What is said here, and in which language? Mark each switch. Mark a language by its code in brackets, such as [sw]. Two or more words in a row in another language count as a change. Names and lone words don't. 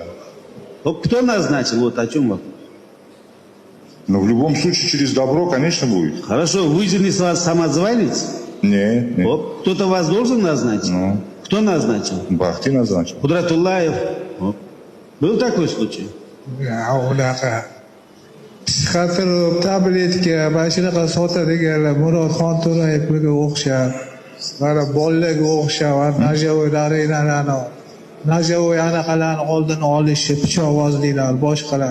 [ru] Вот кто назначил, вот о чем вопрос? Но в любом случае через добро, конечно, будет. Хорошо, вы же не самозванец? Не. Оп. Кто-то вас должен назначить? Ну. Кто назначил? Бахты назначил. Кудратуллаев. Оп. Был такой случай? [uz] Unaqa psixotrop tabletka mana shunaqa sotadiganlar Murodxon To'rayevga o'xshab, mana bolalarga o'xshab, Najavoy anaqalarni oldini olishi, pichoqbozliklar, boshqalar.